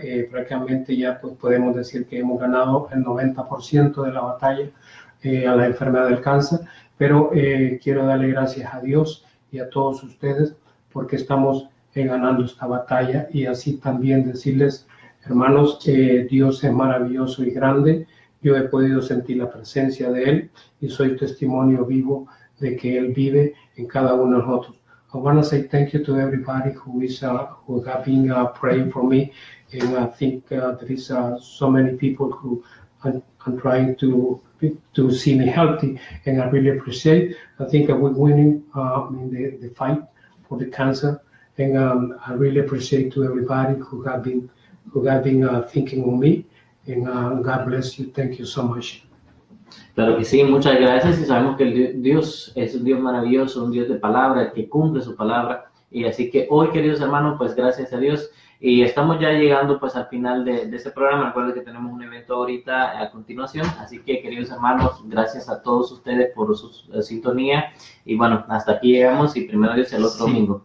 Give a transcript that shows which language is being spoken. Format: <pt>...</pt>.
<es>Prácticamente ya pues, podemos decir que hemos ganado el 90% de la batalla a la enfermedad del cáncer, pero quiero darle gracias a Dios y a todos ustedes porque estamos ganando esta batalla y así también decirles, hermanos, Dios es maravilloso y grande. Yo he podido sentir la presencia de Él y soy testimonio vivo de que Él vive en cada uno de nosotros.</es> <en>I want to say thank you to everybody who have been praying for me, and I think there is so many people who are trying to see me healthy, and I really appreciate. I think we're winning in the fight for the cancer, and I really appreciate to everybody who have been thinking of me, and God bless you. Thank you so much.</en> <es>Claro que sí, muchas gracias y sabemos que Dios es un Dios maravilloso, un Dios de palabra, que cumple su palabra y así que hoy, queridos hermanos, pues gracias a Dios y estamos ya llegando pues al final de este programa. Recuerden que tenemos un evento ahorita a continuación, así que queridos hermanos, gracias a todos ustedes por su sintonía y bueno, hasta aquí llegamos y primero Dios el otro domingo.</es>